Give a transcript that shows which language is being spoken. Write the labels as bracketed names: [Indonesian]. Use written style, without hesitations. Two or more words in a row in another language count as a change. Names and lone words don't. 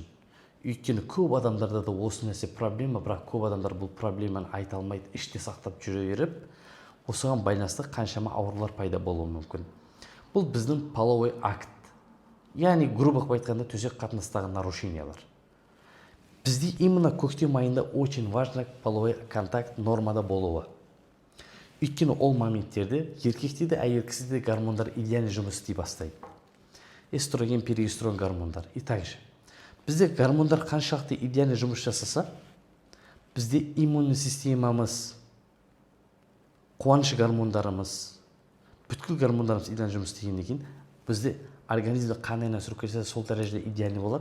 [Kazakh] Өйткені көп адамдарда да осы нәрсе проблема, бірақ көп адамдар бұл проблеманы айта алмайды, іште сақтап жүре беріп, осыған байланысты қаншама аурулар пайда болуы мүмкін. Бұл біздің [Russian] половой акт. [Kazakh] Яғни, грубо айтқанда, төсек қатынастағы нарушениялар. Бізде именно көктем айында [Russian] очень важно половой контакт [Kazakh] нормада болуы. Өйткені ол моменттерде еркекте де, әйелкісінде де гормондар идеально жұмыс істей бастайды. Эстроген, периестрон гормондар. [Russian] И так же. [Kazakh] Бізде гормондар қаншалықты идеально жұмыс жасаса, бізде иммунный системамыз, қуаныш гормондарымыз, бүткіл гормондарымыз идеально жұмыс істегеннен кейін, бізде организмде қан айналым циркуляциясы сол дәрежеде идеальный болады.